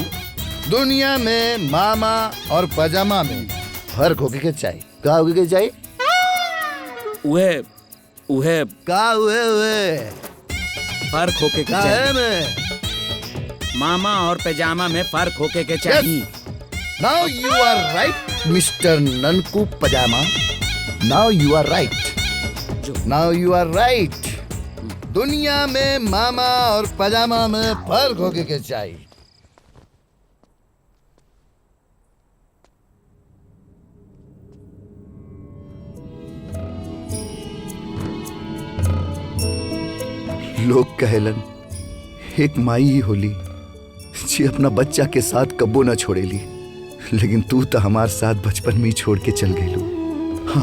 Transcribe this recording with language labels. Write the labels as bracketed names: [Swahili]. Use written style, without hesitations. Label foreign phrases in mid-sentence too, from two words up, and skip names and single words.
[Bhojpuri] दुनिया में मामा और पजामा में फर्क होके के चाहिए। का होके के चाहिए? उहे का उहे फर्क होके के चाहिए। मामा और पैजामा में फर्क होके के चाहिए। [English] Now you are right Mister Nanku Pajama. Now you are right. Now you are right. [Bhojpuri] दुनिया में मामा और पजामा में फर्क होके के चाहिए। लोग कहलन एक माई ही होली जी अपना बच्चा के साथ कब्बो न छोड़ेली, लेकिन तू तो हमारे साथ बचपन में ही छोड़ के चल गई।